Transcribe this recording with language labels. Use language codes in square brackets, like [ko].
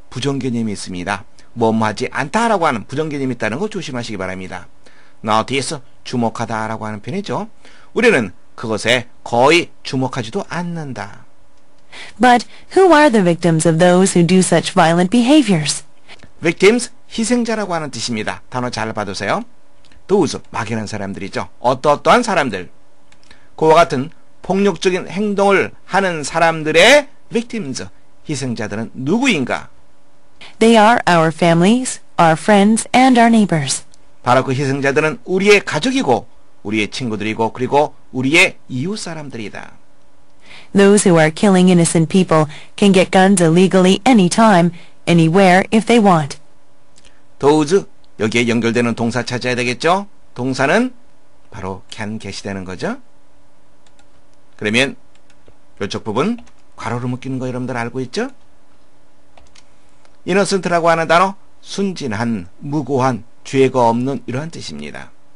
[ko] 부정개념이 있습니다. 뭐뭐하지 않다라고 하는 부정개념이 있다는 거 조심하시기 바랍니다. notice, 주목하다라고 하는 표현이죠. 우리는 그것에 거의 주목하지도 않는다. [en] But who are the victims of those who do such violent behaviors? [ko] victims, 희생자라고 하는 뜻입니다. 단어 잘 봐두세요. those, 막연한 사람들이죠. 어떠한 사람들. 그와 같은 폭력적인 행동을 하는 사람들의 victims, 희생자들은 누구인가? [en] They are our families, our friends, and our neighbors. [ko] 바로 그 희생자들은 우리의 가족이고 우리의 친구들이고 그리고 우리의 이웃 사람들이다. [en] Those who are killing innocent people can get guns illegally anytime, anywhere if they want. [ko] those, 여기에 연결되는 동사 찾아야 되겠죠? 동사는 바로 can get이 되는 거죠. 그러면 이쪽 부분 괄호로 묶이는 거 여러분들 알고 있죠? innocent라고 하는 단어, 순진한, 무고한, 죄가 없는 이러한 뜻입니다.